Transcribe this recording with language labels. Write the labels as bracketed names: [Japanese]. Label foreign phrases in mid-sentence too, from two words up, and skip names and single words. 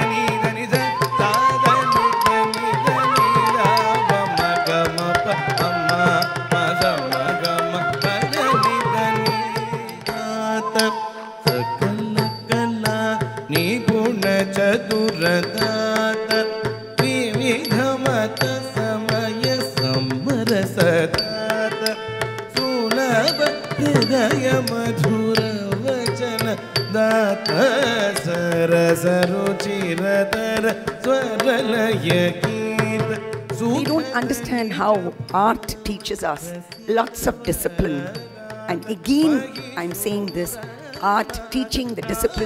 [Sanskrit] ನಿದ ನಿದ ಸಾದ ನಿದ ನಿದ ನಿದ ಮಗ ಮಪ ಅಮ್ಮ ಪದ ಮಗ ಪದ ನಿದ ನಿದಾತ ಸಕಲ ಕಲ ನಿಗುಣ ಚತುರದಾತ ವಿವಿಧ ಮತ ಸಮಯ ಸಮರಸದಾತ ಸುಲಭ ಹೃದಯ ಮಧುರ ವಚನ दात सरस रुचिरतर स्वरलय गीत. [English] We don't understand how art teaches us lots of discipline. And again, I'm saying this, art teaching the discipline.